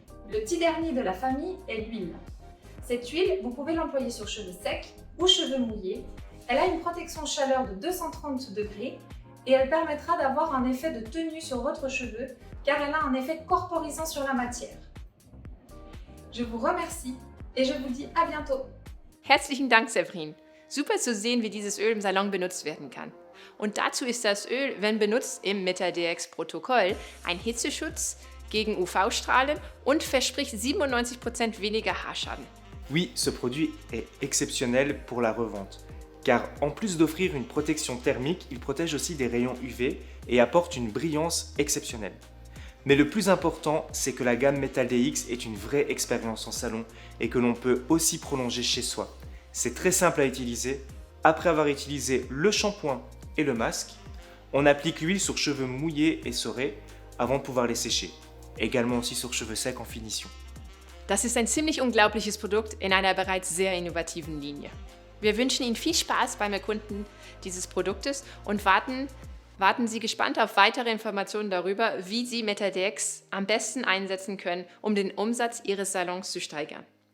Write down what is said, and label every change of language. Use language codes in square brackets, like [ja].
[fr] Le petit dernier de la famille est l'huile. Cette huile, vous pouvez l'employer sur cheveux secs ou cheveux mouillés. Elle a une protection chaleur de 230 degrés et elle permettra d'avoir un effet de tenue sur votre cheveu car elle a un effet corporisant sur la matière. Je vous remercie et je vous dis à bientôt. [de] Herzlichen Dank, Séverine. Super zu sehen, wie dieses Öl im Salon benutzt werden kann. Und dazu ist das Öl, wenn benutzt im Metal DX-Protokoll, ein Hitzeschutz gegen UV-Strahlen und verspricht 97% weniger Haarschaden. [fr] Oui, ce produit est exceptionnel pour la revente, car en plus d'offrir une protection thermique, il protège aussi des rayons UV et apporte une brillance exceptionnelle. Mais le plus important, c'est que la gamme Metal DX est une vraie expérience en salon et que l'on peut aussi prolonger chez soi. C'est très simple à utiliser. Après avoir utilisé le shampoing et le masque, on applique l'huile sur cheveux mouillés et essorés avant de pouvoir les sécher. Également aussi sur cheveux secs en finition. [de] Das ist ein ziemlich unglaubliches Produkt in einer bereits sehr innovativen Linie. Wir wünschen Ihnen viel Spaß beim Erkunden dieses Produktes und warten Sie gespannt auf weitere Informationen darüber, wie Sie Metal DX am besten einsetzen können, um den Umsatz Ihres Salons zu steigern.